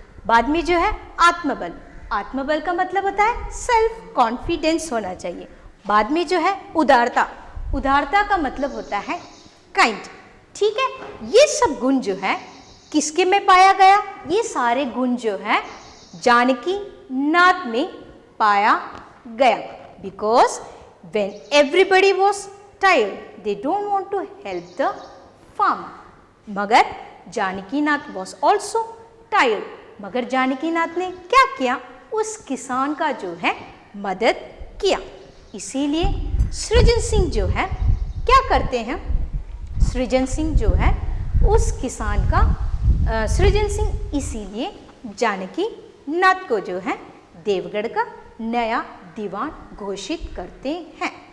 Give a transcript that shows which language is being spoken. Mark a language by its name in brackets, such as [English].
[Hindi] बाद में जो है आत्मबल का मतलब होता है सेल्फ कॉन्फिडेंस होना चाहिए। बाद में जो है उदारता का मतलब होता है काइंड। ठीक है, ये सब गुण जो है किसके में पाया गया? ये सारे गुण जो है जानकी नाथ में पाया गया। [English] Because when everybody was tired, they don't want to help the farmer. मगर [Hindi] जानकीनाथ [English] was also tired, [Hindi] मगर जानकीनाथ ने क्या किया, उस किसान का जो है मदद किया। इसीलिए सृजन सिंह जो है क्या करते हैं, सृजन सिंह जो है उस किसान का सृजन सिंह इसीलिए जानकीनाथ को जो है देवगढ़ का नया दीवान घोषित करते हैं।